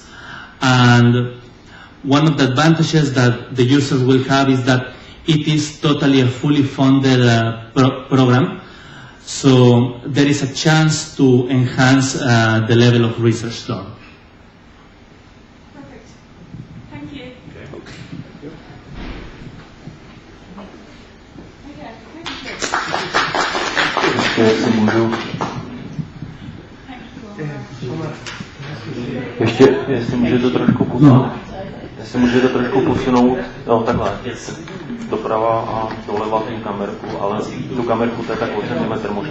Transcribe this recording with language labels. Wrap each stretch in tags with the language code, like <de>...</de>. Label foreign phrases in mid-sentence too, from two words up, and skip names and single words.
<en>And one of the advantages that the users will have is that it is totally a fully funded program. So there is a chance to enhance the level of research done. Perfect. Thank you.</en> <cs>Jestli můžu... Ještě, jestli můžete trošku posunout. Jestli můžete trošku posunout, no takhle, doprava a doleva tu kamerku, ale tu kamerku to je tak o centimetr možná.</cs>